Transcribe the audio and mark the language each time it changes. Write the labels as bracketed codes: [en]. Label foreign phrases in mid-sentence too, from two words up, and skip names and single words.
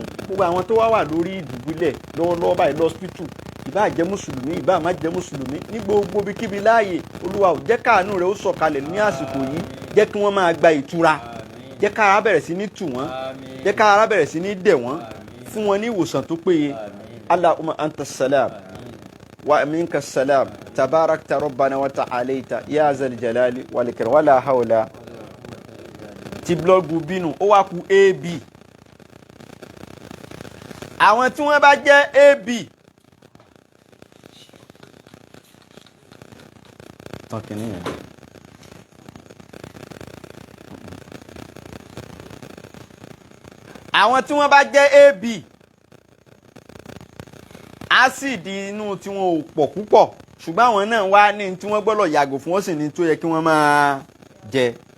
[yo] gbogbo àwọn tó wá wà lórí ìdùbúlẹ̀ lọ́wọ́lọ́wọ́ báyìí lọ́sípítù ìbá jẹ́ mùsùlùmí ìbá má jẹ́ mùsùlùmí ní gbogbo ibikíbi láàyè olúwa ò jẹ́ káàánú rẹ̀ ó sọ̀kalẹ̀ ní àsìkò yìí jẹ́ kí wọ́n máa gba ìtura jẹ́ kára bẹ̀rẹ̀ sí ní tù wọ́n jẹ́ kára bẹ̀rẹ̀ sí ní dẹ̀ wọ́n fún wọn ní ìwòsàn tó péye. [ar] اللهم أنت السلام ومنك السلام تباركت ربنا وتعاليت يا ذا الجلال والإكرام ولا حول. [yo] ti [en] blood group [yo] B nù ó wá kù AB. àwọn tí wọ́n bá jẹ́ AB tọ́kì nìyẹn. àwọn tí wọ́n bá jẹ́ AB ásìdì inú tí wọn ò pọ̀ púpọ̀ ṣùgbọ́n àwọn náà wá ní tí wọ́n gbọ́dọ̀ yàgò fún wọn sì ní tó yẹ kí wọ́n máa jẹ.